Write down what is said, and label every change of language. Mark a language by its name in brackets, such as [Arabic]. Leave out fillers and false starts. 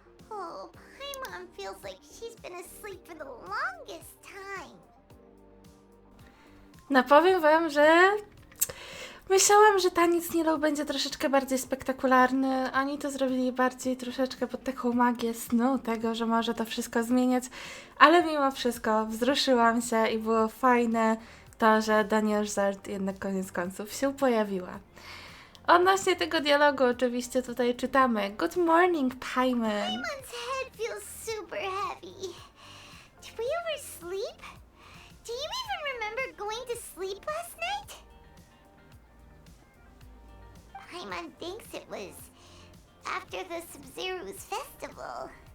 [English] Oh, Paimon feels like she's been asleep for the longest time. [Polish] No powiem wam, że myślałam, że taniec Nilou będzie troszeczkę bardziej spektakularny. Oni to zrobili bardziej troszeczkę pod taką magię snu, tego, że może to wszystko zmieniać. Ale mimo wszystko wzruszyłam się i było fajne to, że Danielzard jednak koniec końców się pojawiła. Odnośnie tego dialogu oczywiście tutaj czytamy. [English] Good morning, Paimon. Paimon's head feels super heavy. Did we oversleep? Do you even remember going to sleep last night? Paimon thinks it was after the Sabzeruz festival.